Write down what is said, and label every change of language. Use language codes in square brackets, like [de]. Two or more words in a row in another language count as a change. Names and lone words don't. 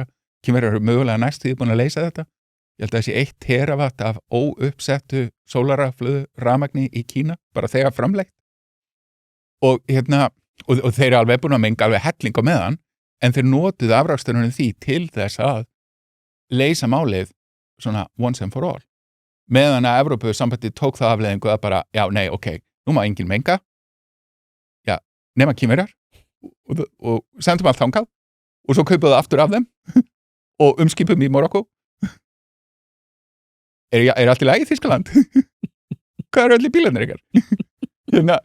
[is] Kínverjar eru mögulega næstu búin að leysa þetta. Ég held að þessi 1 terawatt af óuppsettu sólarrafhlöðu rafmagni í Kína, bara þegar framleitt. Og og þeir eru alveg búin að menga alveg helling á meðan, en þeir notuðu afraksturinn því til þess að leysa málið svona [en] once and for all. [is] Meðan að Evrópusambandið tók það afleiðingu að bara, já, nei, ok, nú má enginn menga, já, nema Kínverjar og sendum allt þangað og svo kaupaðu aftur af þeim og umskipum í Marokkó. Er allt í lagi í Þýskaland? Hvað eru allir bílarnir ykkar?